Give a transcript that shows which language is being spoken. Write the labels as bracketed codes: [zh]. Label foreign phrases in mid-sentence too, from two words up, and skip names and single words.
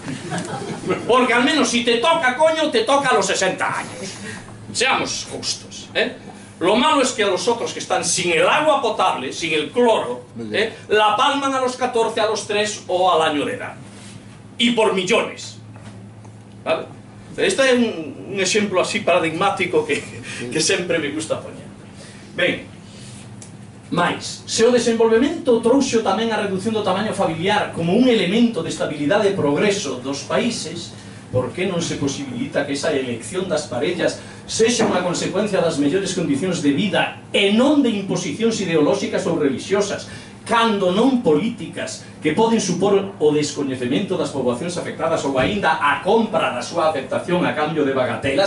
[es] Porque al menos si te toca, coño, te toca a los 60 años. Seamos justos, Lo malo es que a los otros que están sin el agua potable, sin el cloro, la palman a los 14, a los 3 o al año de edad. Y por millones. ¿Vale? [gl] Este é un exemplo así paradigmático que sempre me gusta poñer. Ben, mais, se o desenvolvemento trouxo tamén a reducción do tamaño familiar como un elemento de estabilidade e progreso dos países, por que non se posibilita que esa elección das parellas sexa unha consecuencia das mellores condicións de vida e non de imposicións ideolóxicas ou religiosas, cando non políticas que poden supor o descoñecemento das poboacións afectadas ou aínda a compra da súa aceptación a cambio de bagatelas?